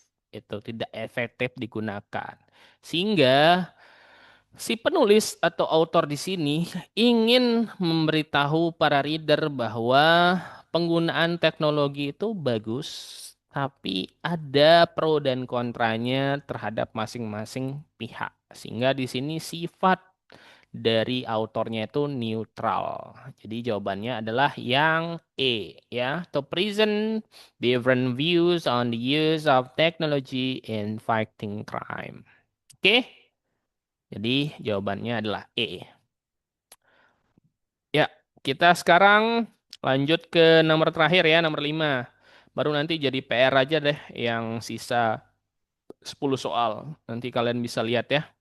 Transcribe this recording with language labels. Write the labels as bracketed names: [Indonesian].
[Indonesian] Itu tidak efektif digunakan. Sehingga si penulis atau autor di sini ingin memberitahu para reader bahwa penggunaan teknologi itu bagus, tapi ada pro dan kontranya terhadap masing-masing pihak. Sehingga di sini sifat dari autornya itu neutral. Jadi jawabannya adalah yang E ya. [English] To present different views on the use of technology in fighting crime. [Indonesian] Oke? Jadi jawabannya adalah E. Ya, kita sekarang lanjut ke nomor terakhir ya, nomor 5. Baru nanti jadi PR aja deh yang sisa 10 soal. Nanti kalian bisa lihat ya.